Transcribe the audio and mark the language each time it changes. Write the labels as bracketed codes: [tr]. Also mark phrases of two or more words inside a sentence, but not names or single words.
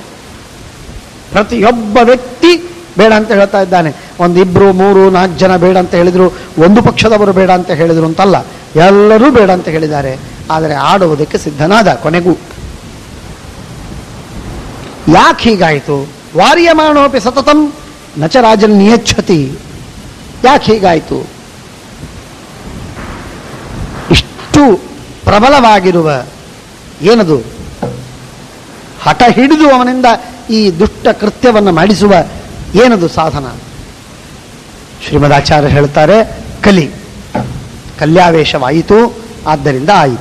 [kn] ಪ್ರತಿಯೊಬ್ಬ ವ್ಯಕ್ತಿ ಬೇಡ ಅಂತ ಹೇಳ್ತಾ ಇದ್ದಾನೆ. 1, 2, 3, 4 ಜನ ಬೇಡ ಅಂತ ಹೇಳಿದ್ರು, ಒಂದು ಪಕ್ಷದವರು ಬೇಡ ಅಂತ ಹೇಳಿದ್ರು ಅಂತಲ್ಲ, ಎಲ್ಲರೂ ಬೇಡ ಅಂತ ಹೇಳಿದ್ದಾರೆ. ಆದರೆ ಆಡುವುದಕ್ಕೆ ಸಿದ್ಧನಾದ ಕೊನೆಗೂ. ಯಾಕೆ ಹೀಗಾಯಿತು? [sa] ವಾರ್ಯಮಾಣೋಪಿ ಸತತಂ ನಚ ರಾಜನ್ ನಿಯಚ್ಛತಿ. [kn] ಯಾಕೆ ಹೀಗಾಯಿತು? ಇಷ್ಟು ಪ್ರಬಲವಾಗಿರುವ ಏನದು ಹಠ ಹಿಡಿದು ಅವನಿಂದ ಈ ದುಷ್ಟ ಕೃತ್ಯವನ್ನು ಮಾಡಿಸುವ ಏನದು ಸಾಧನ? ಶ್ರೀಮದಾಚಾರ್ಯ ಹೇಳ್ತಾರೆ, ಕಲ್ಯಾವೇಶವಾಯಿತು, ಆದ್ದರಿಂದ ಆಯಿತು.